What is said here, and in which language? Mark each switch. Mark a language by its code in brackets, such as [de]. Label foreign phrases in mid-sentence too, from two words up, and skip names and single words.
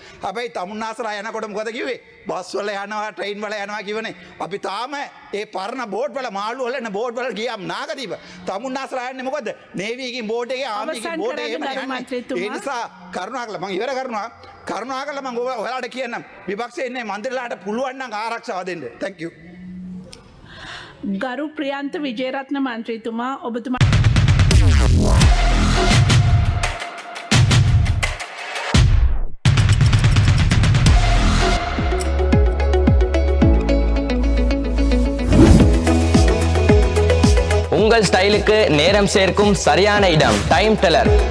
[si] හැබැයි තමුන් ආසරා යනකොට මොකද කිව්වේ? බස් වල යනවා ට්‍රේන් වල යනවා කිව්වනේ. අපි තාම ඒ පරණ බෝට් වල මාළු වල එන බෝට් වල ගියාම නාගදීප තමුන් ආසරා යන්නේ මොකද? නේවි බෝඩ් එකේ ආමිගේ බෝඩ් එකේ ඒ නිසා කරුණාකරලා මම ඉවර කරනවා. කරුණාකරලා මම ඔයාලට කියන්නම් විපක්ෂයේ ඉන්නේ මන්ත්‍රීලාට පුළුවන් නම් ආරක්ෂාව දෙන්න. [en] Thank you. [si] ගරු ප්‍රියන්ත විජේරත්න මන්ත්‍රීතුමා ඔබතුමා [ta] உங்கள் ஸ்டைலுக்கு நேரம் சேர்க்கும் சரியான இடம் டைம் டெல்லர்.